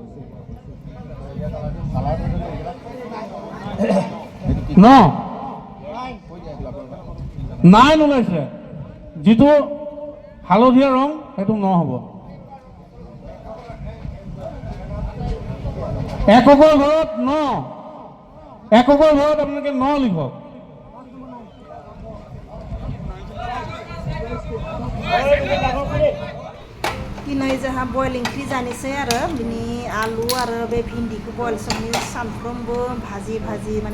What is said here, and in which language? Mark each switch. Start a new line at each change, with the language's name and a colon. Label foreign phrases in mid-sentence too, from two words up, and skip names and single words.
Assamese: নাই ওলাইছে যিটো হালধীয়া ৰং সেইটো 9 হ'ব এককৰ ঘৰত 9 এককৰ ঘৰত আপোনালোকে 9 লিখক
Bodo: दिनै जोंहा बयल ओंख्रि जानोसै आरो बिनि आलु आरो बे भिन्दिखौ बयल संनि सानफ्रोमबो भाजि माने